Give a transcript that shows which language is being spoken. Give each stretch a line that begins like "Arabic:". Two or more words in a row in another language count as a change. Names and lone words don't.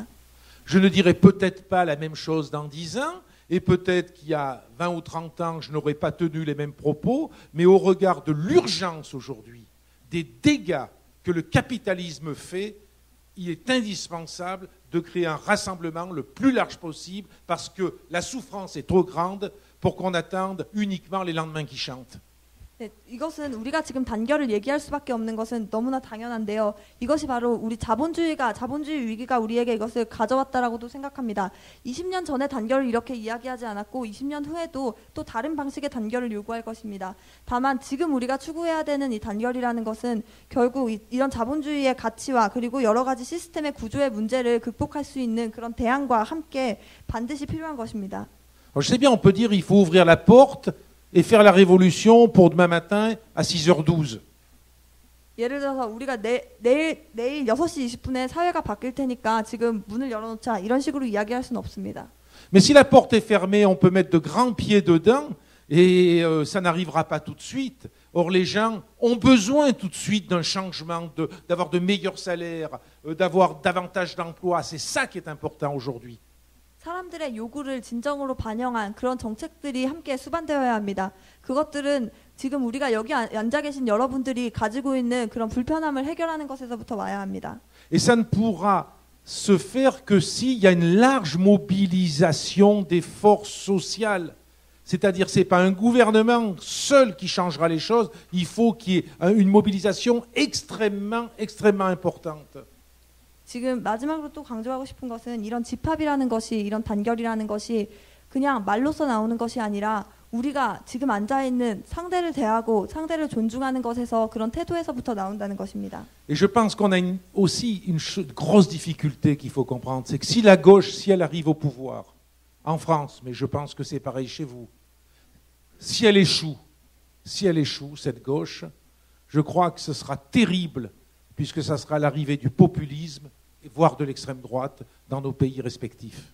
French: Je ne dirai peut-être pas la même chose dans 10 ans, et peut-être qu'il y a 20 ou 30 ans, je n'aurais pas tenu les mêmes propos, mais au regard de l'urgence aujourd'hui, des dégâts que le capitalisme fait, il est indispensable de créer un rassemblement le plus large possible parce que la souffrance est trop grande pour qu'on attende uniquement les lendemains qui chantent.
Korean: 네, 이것은 우리가 지금 단결을 얘기할 수밖에 없는 것은 너무나 당연한데요. 이것이 바로 우리 자본주의 위기가 우리에게 이것을 가져왔다라고도 생각합니다. 20년 전에 단결을 이렇게 이야기하지 않았고 20년 후에도 또 다른 방식의 단결을 요구할 것입니다. 다만 지금 우리가 추구해야 되는 이 단결이라는 것은 결국 이런 자본주의의 가치와 그리고 여러 가지 시스템의 구조의 문제를 극복할 수 있는 그런 대안과 함께 반드시 필요한 것입니다.
French: Alors, je sais bien, on peut dire il faut ouvrir la porte et faire la révolution pour demain matin à 6h12.
Korean: 예를 들어서 우리가 내일 6시 20분에 사회가 바뀔 테니까 지금 문을 열어놓자 이런 식으로 이야기할 수는 없습니다.
French: Mais si la porte est fermée, on peut mettre de grands pieds dedans et ça n'arrivera pas tout de suite. Or, les gens ont besoin tout de suite d'un changement, d'avoir de meilleurs salaires, d'avoir davantage d'emplois. C'est ça qui est important aujourd'hui.
Korean: 사람들의 요구를 진정으로 반영한 그런 정책들이 함께 수반되어야 합니다. 그것들은 지금 우리가 여기 앉아 계신 여러분들이 가지고 있는 그런 불편함을 해결하는 것에서부터 와야 합니다.
French: Et ça ne pourra se faire que s'il y a une large mobilisation des forces sociales. C'est-à-dire, ce n'est pas un gouvernement seul qui changera les choses, il faut qu'il y ait une mobilisation extrêmement importante.
Korean: 지금 마지막으로 또 강조하고 싶은 것은 이런 집합이라는 것이, 이런 단결이라는 것이 그냥 말로써 나오는 것이 아니라 우리가 지금 앉아있는 상대를 대하고 상대를 존중하는 것에서 그런 태도에서부터 나온다는 것입니다.
French: Et je pense qu'on a aussi une grosse difficulté qu'il faut comprendre, c'est que si la gauche, si elle arrive au pouvoir, en France, mais je pense que c'est pareil chez vous, si elle échoue, cette gauche, je crois que ce sera terrible, puisque ça sera l'arrivée du populisme, voire de l'extrême droite, dans nos pays respectifs.